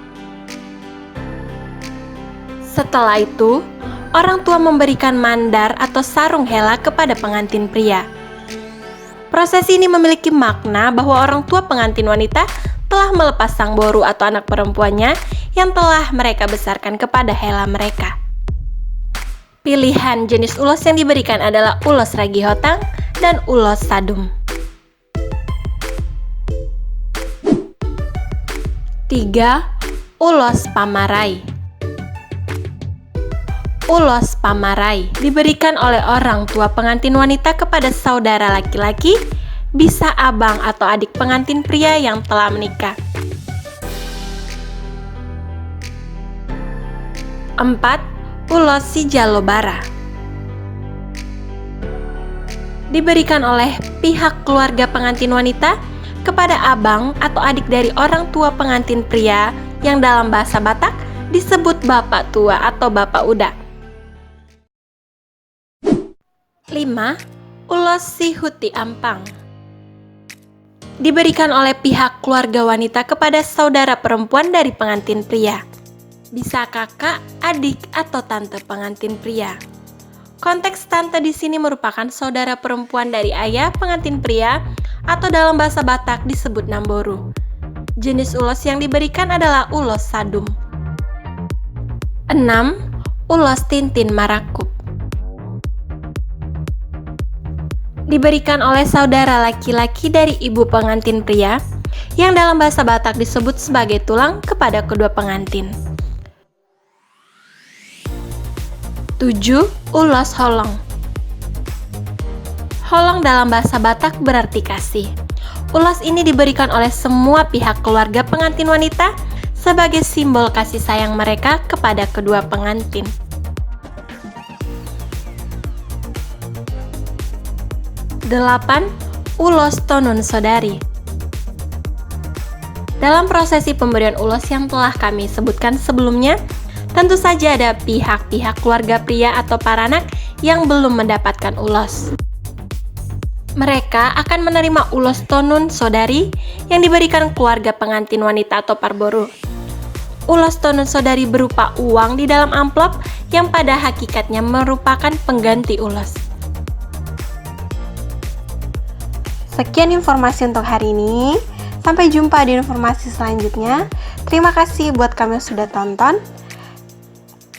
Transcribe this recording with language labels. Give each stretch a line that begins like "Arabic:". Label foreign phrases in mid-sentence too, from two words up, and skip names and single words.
Indonesian: Setelah itu, orang tua memberikan mandar atau sarung hela kepada pengantin pria. Prosesi ini memiliki makna bahwa orang tua pengantin wanita telah melepas sang boru atau anak perempuannya yang telah mereka besarkan kepada hela mereka. Pilihan jenis ulos yang diberikan adalah ulos ragihotang dan ulos sadum. 3. Ulos pamarai. Ulos pamarai diberikan oleh orang tua pengantin wanita kepada saudara laki-laki, bisa abang atau adik pengantin pria yang telah menikah. 4. Ulos sijalobara. Diberikan oleh pihak keluarga pengantin wanita kepada abang atau adik dari orang tua pengantin pria yang dalam bahasa Batak disebut bapak tua atau bapak uda. 5. Ulos sihuti ampang. Diberikan oleh pihak keluarga wanita kepada saudara perempuan dari pengantin pria. Bisa kakak, adik, atau tante pengantin pria. Konteks tante di sini merupakan saudara perempuan dari ayah pengantin pria atau dalam bahasa Batak disebut namboru. Jenis ulos yang diberikan adalah ulos sadum. 6. Ulos tintin marakup. Diberikan oleh saudara laki-laki dari ibu pengantin pria yang dalam bahasa Batak disebut sebagai tulang kepada kedua pengantin. 7. Ulos holong. Holong dalam bahasa Batak berarti kasih. Ulos ini diberikan oleh semua pihak keluarga pengantin wanita sebagai simbol kasih sayang mereka kepada kedua pengantin. 8. Ulos tonun sodari. Dalam prosesi pemberian ulos yang telah kami sebutkan sebelumnya, tentu saja ada pihak-pihak keluarga pria atau paranak yang belum mendapatkan ulos. Mereka akan menerima ulos tonun sodari yang diberikan keluarga pengantin wanita atau parboru. Ulos tonun sodari berupa uang di dalam amplop yang pada hakikatnya merupakan pengganti ulos. Sekian informasi untuk hari ini. Sampai jumpa di informasi selanjutnya. Terima kasih buat kamu yang sudah tonton.